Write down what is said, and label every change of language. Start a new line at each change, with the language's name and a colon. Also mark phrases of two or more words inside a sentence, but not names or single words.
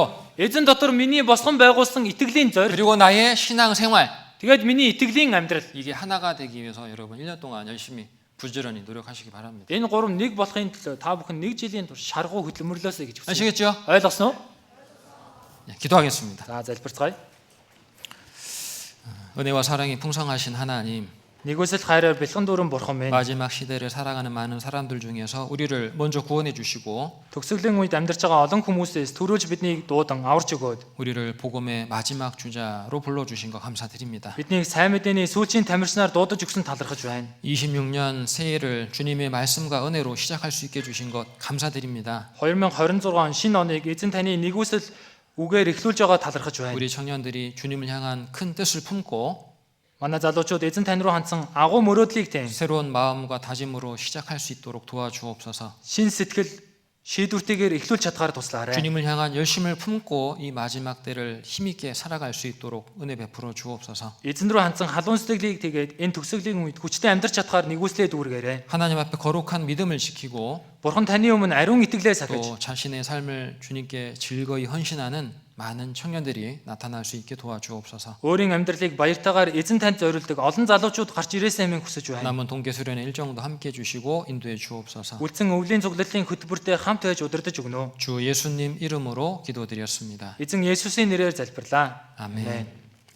Mongolian: Эзэн дотор миний босгон байгуулсан итгэлийн зорилт,
Korean: 그리고 나의 신앙 생활
Mongolian: тэгээд миний итгэлийн амьдрал.
Korean: 이게 하나가 되기 위해서 여러분 1년 동안 열심히 부지런히 노력하시기 바랍니다.
Mongolian: Энэ гурав нэг болохын төлөө та бүхэн нэг жилийн турш шаргуу хөдөлмөрлөөсэй гэж хүсэж.
Korean: 아시겠죠?
Mongolian: Ойлгосноо?
Korean: 네, 기도하겠습니다.
Mongolian: За залбирцгаая.
Korean: 은혜와 사랑이 풍성하신 하나님,
Mongolian: Нэгүсэл хайраар бэлхэн дүүрэн бурхан минь.
Korean: 마지막 시대를 살아가는 많은 사람들 중에서 우리를 먼저 구원해 주시고
Mongolian: Төгсгөлийн үед амьдарч байгаа олон хүмүүсээс төрүүлж биднийг дуудан аварч өгөөд
Korean: 우리를 복음의 마지막 주자로 불러 주신 거 감사드립니다.
Mongolian: биднийг сайн мэдээний сүүлчийн тамирчнаар дуудаж өгсөн талархаж байна.
Korean: 26년 새해를 주님의 말씀과 은혜로 시작할 수 있게 주신 것 감사드립니다.
Mongolian: 2026 он шинэ оныг эзэн таны нэгүсэл үгээр эхлүүлж байгаа талархаж байна.
Korean: 우리 청년들이 주님을 향한 큰 뜻을 품고
Mongolian: Манай залуучууд эзэн тань руу хандсан агуу мөрөөдлийг тань
Korean: 새로운 마음과 다짐으로 시작할 수 있도록 도와주옵소서.
Mongolian: шин сэтгэл шийдвэртэйгээр эхлүүлж чадхаар туслаарай.
Korean: 주님을 향한 열심을 품고 이 마지막 때를 힘있게 살아갈 수 있도록 은혜 베풀어 주옵소서.
Mongolian: Эзэн рүү хандсан халуун сэтгэлийг тэгээд энэ төгсгөлийн үед хүчтэй амьдарч чадхаар нэгүслээ дүүргээрэй.
Korean: 하나님 앞에 거룩한 믿음을 지키고
Mongolian: Бурхан таны өмнө ариун итгэлээ сахиж
Korean: 또 자신의 삶을 주님께 즐거이 헌신하는 많은 청년들이 나타날 수 있게 도와주옵소서.
Mongolian: өөрийн амьдралыг баяртайгаар эзэн танд зориулдаг олон залуучууд гарч ирээсэй мэн хүсэж байна.
Korean: 남은 동계수련의 일정도 함께 해주시고 인도해 주옵소서.
Mongolian: Үлдсэн өвлийн цуглалын хөтөлбөртэй хамт байж удирдах өгнө.
Korean: 주 예수님 이름으로 기도드렸습니다.
Mongolian: Эзэн Есүсийн нэрээр залбирлаа.
Korean: 아멘.
Mongolian: Амен.